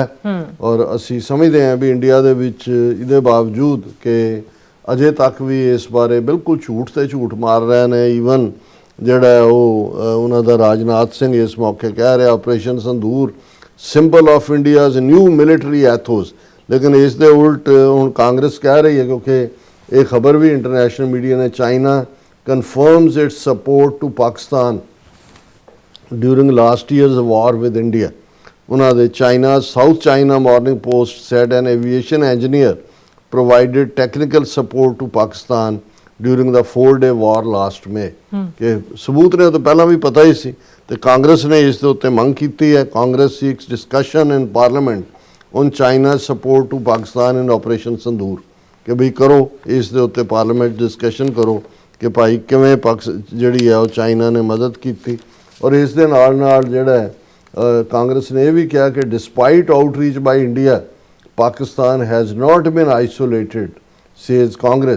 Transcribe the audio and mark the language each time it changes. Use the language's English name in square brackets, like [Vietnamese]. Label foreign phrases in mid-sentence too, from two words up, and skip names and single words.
[Punjabi] ਔਰ ਅਸੀਂ ਸਮਝਦੇ ਹਾਂ ਵੀ ਇੰਡੀਆ ਦੇ ਵਿੱਚ ਇਹਦੇ ਬਾਵਜੂਦ ਕਿ ਅਜੇ ਤੱਕ ਵੀ ਇਸ ਬਾਰੇ ਬਿਲਕੁਲ ਝੂਠ ਤੇ ਝੂਠ ਮਾਰ ਰਹੇ ਨੇ। ਈਵਨ ਜਿਹੜਾ ਉਹ ਉਹਨਾਂ ਦਾ ਰਾਜਨਾਥ ਸਿੰਘ ਇਸ ਮੌਕੇ ਕਹਿ ਰਿਹਾ ਆਪਰੇਸ਼ਨ ਸੰਦੂਰ [English] symbol of India's new military ethos, [Punjabi] ਲੇਕਿਨ ਇਸ ਦੇ ਉਲਟ ਹੁਣ ਕਾਂਗਰਸ ਕਹਿ ਰਹੀ ਹੈ, ਕਿਉਂਕਿ ਇਹ ਖਬਰ ਵੀ [English] international media [Punjabi] ਨੇ, ਚਾਈਨਾ [English] confirms its support to Pakistan during last year's war with India. [Punjabi] ਉਹਨਾਂ ਦੇ [English] China's South China Morning Post said an aviation engineer provided technical support to Pakistan during the 4-day war last May. [Punjabi] ਕਿ ਸਬੂਤ ਨੇ ਤਾਂ ਪਹਿਲਾਂ ਵੀ ਪਤਾ ਹੀ ਸੀ, ਤੇ ਕਾਂਗਰਸ ਨੇ ਇਸ ਦੇ ਉੱਤੇ ਮੰਗ ਕੀਤੀ ਹੈ। [English] ਕਾਂਗਰਸ seeks discussion in parliament on China's support to Pakistan in Operation Sindoor, [Punjabi] ਕਿ ਵੀ ਕਰੋ ਇਸ ਦੇ ਉੱਤੇ [English] parliament discussion [Punjabi] ਕਰੋ ਕਿ ਭਾਈ ਕਿਵੇਂ ਜਿਹੜੀ ਹੈ ਉਹ ਚਾਈਨਾ ਨੇ ਮਦਦ ਕੀਤੀ। ਔਰ ਇਸ ਦੇ ਨਾਲ ਜਿਹੜਾ ਕਾਂਗਰਸ ਨੇ ਇਹ ਵੀ ਕਿਹਾ ਕਿ [English] despite outreach by India Pakistan has not been isolated says Congress.